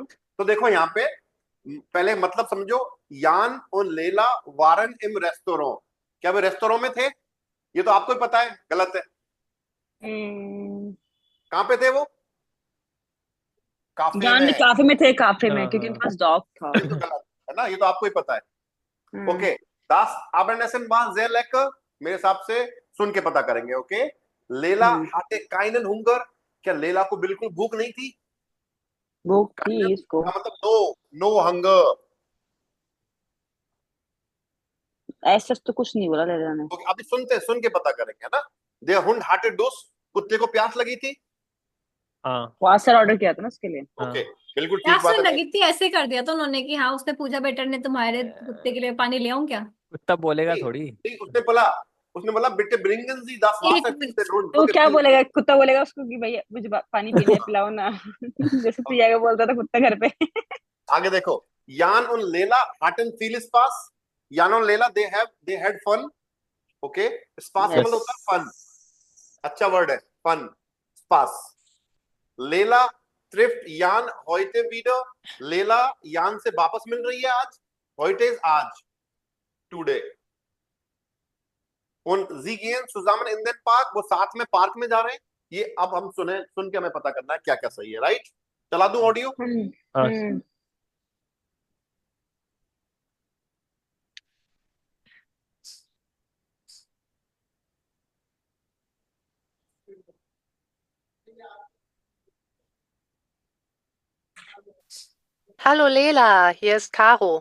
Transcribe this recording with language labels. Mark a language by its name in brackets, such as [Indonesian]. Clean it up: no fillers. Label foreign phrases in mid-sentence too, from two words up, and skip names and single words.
[Hindi] तो देखो यहाँ पे पहले मतलब समझो, यान और लेला [German] waren im Restaurant, [Hindi] क्या वे रेस्तोरों में थे? ये तो आपको ही पता है, गलत है। हम्म, कहाँ पे थे वो? काफे जान में। काफे में थे, काफे में, हाँ क्योंकि उनके हाँ पास डॉग था। ये तो गलत है ना, ये तो आपको ही पता है। हम्म, [German] ओके, das Abendessen war sehr lecker, [Hindi] मेरे हिसाब से सुन के पता करेंगे। ओके, लेला [German] hatte keinen [Hindi] हुंगर, क्या लेला को बिल्कुल भूख नहीं थी? भूख थी Keinen इसको। का मतलब [English] no, no hunger. [Hindi] ऐसा तो कुछ नहीं बोला लेला ने। ओके, अभी सुन के पता करेंगे, है ना? [German] Der Hund hatte Durst, [Hindi] कुत्ते को प्यास लगी थी। हाँ बहुत सारा ऑर्डर किया था ना उसके लिए। हाँ। ओके, बिल्कुल ठीक प्यास बात नहीं है। लगी थी, ऐसे कर दिया था उन्होंने कि हाँ उसने पूजा बेटर ने तुम्हारे कुत्ते के लिए पानी ले आऊं क्या। कुत्ता बोलेगा नहीं, थोड़ी। नहीं, उसने बोला [German] bitte bringen Sie [Hindi] das एक Wasser मिनट। [German] bitte rund, [Hindi] तो [English] look [Hindi] क्या [English] at me। [Hindi] बोलेगा, कुत्ता बोलेगा उसको कि भैया मुझे पानी पीना है, पिलाओ ना। जैसे तू आगे बोलता था कुत्ता घर पे। आगे देखो, यान और लेला [German] hatten viel Spaß, [Hindi] यान और लेला [English] they had fun। [Hindi] ओके, स्पास का [English] Yes. [Hindi] मतलब होता है फन, अच्छा वर्ड है फन, स्पास। [German] लेला थ्रिफ्ट यान heute wieder, [Hindi] लेला यान से वापस मिल रही है आज, [German] heute is [Hindi] आज, टुडे। [German] und sie gehen zusammen in den Park, [Hindi] वो साथ में पार्क में जा रहे हैं। ये अब हम सुन के हमें पता करना है क्या क्या सही है, राइट? चला दूं ऑडियो? हाँ। हम्म, [German] Hallo Lela, hier ist Caro.